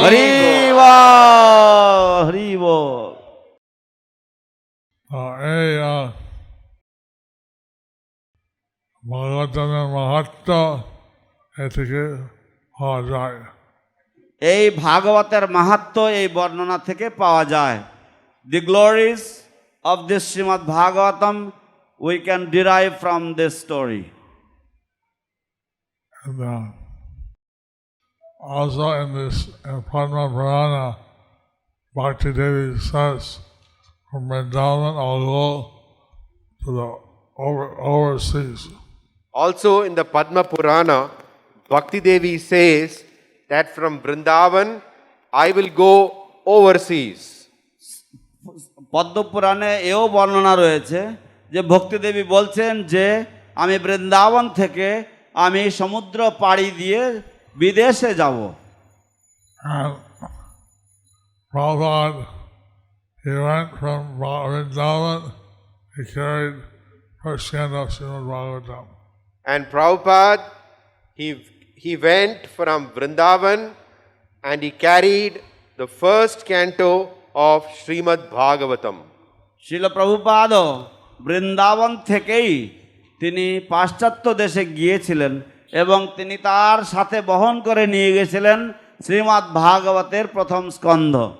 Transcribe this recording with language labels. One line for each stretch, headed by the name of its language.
Bangla: হরি বল, হরি বল। এই ভাগবতের মাহাত্ম্য এ থেকে পাওয়া যায়। এই ভাগবতের মাহাত্ম্য এই বর্ণনা থেকে পাওয়া যায়।
English: The glories of this Śrīmad Bhāgavatam we can derive from this story. And also in this Padma Purana, Bhakti Devi says, from Vrindavan all go to the overseas. Also in the Padma Purana, Bhakti Devi says that from Vrindavan I will go overseas.
Bangla: পদ্মপুরাণে এও বর্ণনা রয়েছে যে ভক্তি দেবী বলছেন যে আমি বৃন্দাবন থেকে আমি সমুদ্র পাড়ি দিয়ে বিদেশে যাব।
English: And Prabhupada, he went from Vrindavan, he carried first canto of Śrīmad-Bhāgavatam. And Prabhupada, he went from Vrindavan and he carried the first canto of Śrīmad-Bhāgavatam.
Bangla: শিল প্রভুপাদ বৃন্দাবন থেকেই তিনি পাশ্চাত্য দেশে গিয়েছিলেন এবং তিনি তার সাথে বহন করে নিয়ে গেছিলেন শ্রীমদ্ ভাগবতের প্রথম স্কন্ধ।